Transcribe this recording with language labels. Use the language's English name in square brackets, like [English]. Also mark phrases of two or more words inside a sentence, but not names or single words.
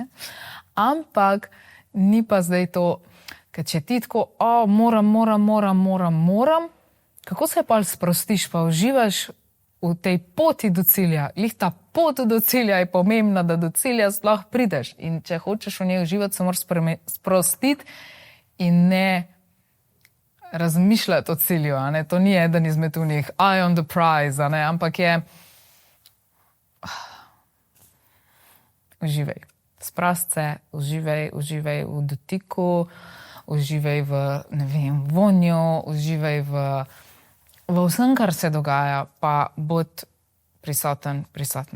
[Slovenian] Ampak ni pa zdaj to, ker če ti tako, moram, kako se pa sprostiš, pa uživaš v tej poti do cilja. Lih ta pot do cilja je pomembna, da do cilja sploh prideš. In če hočeš v njej uživati, se moraš sprostiti in ne razmišljati o cilju. A ne? To ni eden izmed unih [English] eye on the prize, [Slovenian] a ne? Ampak je uživaj. Sprost se, uživaj v dotiku, uživaj v, ne vem, vonju, uživaj v vsem, kar se dogaja, pa bod prisotna.